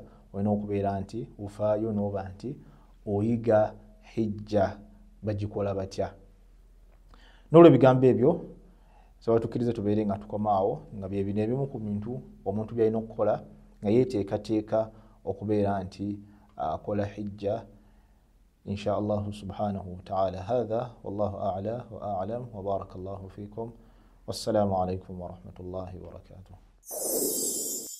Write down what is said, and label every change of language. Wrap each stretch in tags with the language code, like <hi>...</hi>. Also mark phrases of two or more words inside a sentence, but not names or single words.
<lg>Olina okubeera nti ufaayo n'oba nti oyiga hijja bagikola batya. N'olwebigambo ebyo saba tukkirize tubeere nga tukomaawo nga bye bino ebimu ku bintu omuntu byalina okukola nga yeeteekateeka okubeera nti akola hijja</lg> <ar>إن شاء الله سبحانه وتعالى. هذا والله أعلى وأعلم وبارك الله فيكم والسلام عليكم ورحمة الله وبركاته.</ar>